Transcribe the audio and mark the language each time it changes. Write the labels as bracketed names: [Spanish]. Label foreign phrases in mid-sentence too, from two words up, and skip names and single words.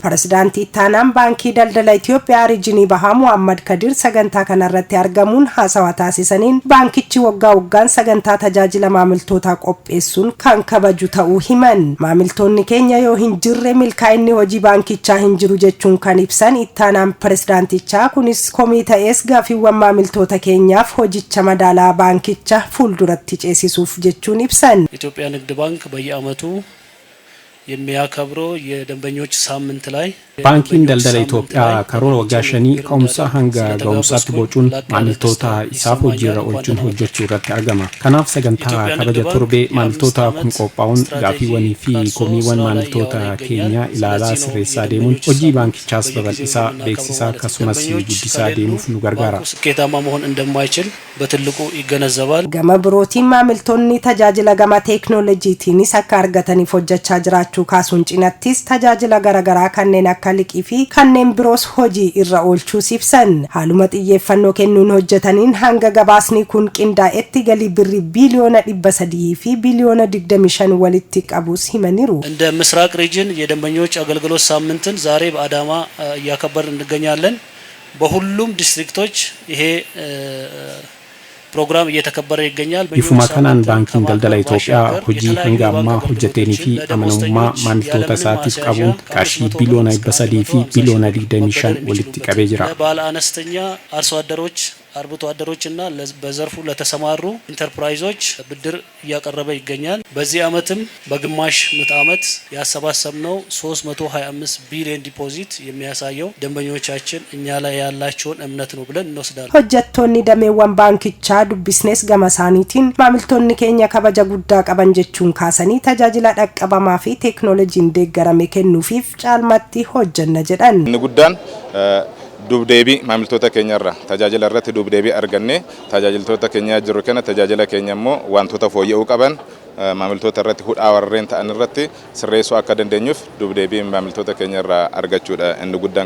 [Oromo] Pirezidaantii Taanaan Baankii Daldala Itoophiyaa Riijinii Bahaa Muhammad Kadir sagantaa kana irratti argamuun haasawaa taasisaniin baankichi waggaan sagantaa tajaajila maamiltootaa qopheessuun kan kabaju ta'uu himan. Maamiltoonni keenya yoo hin jirre milkaa'inni hojii baankichaa hin jiru jechuun kan ibsan Ittaanaan Pirezidaantichaa kunis komiitees gaafiiwwan maamiltoota keenyaaf hojicha madaalaa baankicha fuulduratti ceesisuuf jechuun ibsan. [Amharic] ኢትዮጵያ ንግድ ባንክ በየአመቱ የሚያከብረው የደንበኞች ሳምንት ላይ [Oromo] Baankiin daldala Itoophiyaa karoora waggaa shanii ka'umsa hanga ga'umsaatti bocuun maamiltoota isaaf hojiirra oolchuun hojjechuu irratti argama. Kanaaf sagantaa kabaja torbee maamiltoota kun qophaa'uun gaafiiwwanii fi komiiwwan maamiltoota keenyaa ilaalaa sirreessaa deemuun hojii baankichaas babal'isaa beeksisaa akkasumas guddisaa deemuuf nu gargaara. [Amharic] ስኬታማ መሆን እንደማይችል በትልቁ ይገነዘባል. [Oromo] Gama birootiin maamiltoonni tajaajila gama teeknooloojiitiinis akka argataniif hojjechaa jiraachuu kaasuun cinattis tajaajila garaagaraa kanneen akka liqii fi kanneen biroos hojii irra oolchuu ibsan. Haaluma xiyyeeffannoo kennuun hojjetaniin hanga gabaasni kun qindaa'etti galii birrii biiliyoona 300 fi biiliyoona 25 walitti qabus himaniiru. [Amharic] እንደ ምስራቅ ሪጅን የደንበኞች አገልግሎት ሳምንትን ዛሬ በአዳማ እያከበርን እንገኛለን። በሁሉም ዲስትሪክቶች ይሄ program እየተከበረ ይገኛል። [Oromo] Ifuma kanaan baankiin daldala Itoophiyaa hojii hanga ammaa hojjeteenii fi amanamummaa maamiltoota isaatiif qabuun qarshii biiliyoona 300 fi biiliyoona 25 walitti qabee jira. [Amharic] ባለ አነስተኛ አርሶ አደሮች አርብቶ አደሮችና በዘርፉ ለተሰማሩ ኢንተርፕራይዞች ብድር እያቀረበ ይገኛል። በዚህ አመትም በግማሽ ምዕተ ዓመት ያሰባሰብነው 325 ቢሊዮን ዲፖዚት የሚያሳየው ደንበኞቻችን እኛ ላይ ያላቸውን እምነት ነው ብለን እንወስዳለን። [Oromo] hojjettoonni dameewwan baankichaa dubbisnees gama isaaniitiin maamiltoonni keenya kabaja guddaa qaban jechuun kaasanii tajaajila dhaqqabamaa fi teeknooloojiin deeggarame kennuufiif caalmatti hojjenna jedhan. Inni guddaan dubdeebii maamiltoota keenyarra tajaajila irratti dubdeebii arganne tajaajiltoota keenya jiru kana tajaajila keenya immoo wantoota fooyya'uu qaban maamiltoota irratti hudhaa warreen ta'an irratti sirreessuu akka dandeenyuuf dubdeebii maamiltoota keenyarra argachuudha inni guddaan.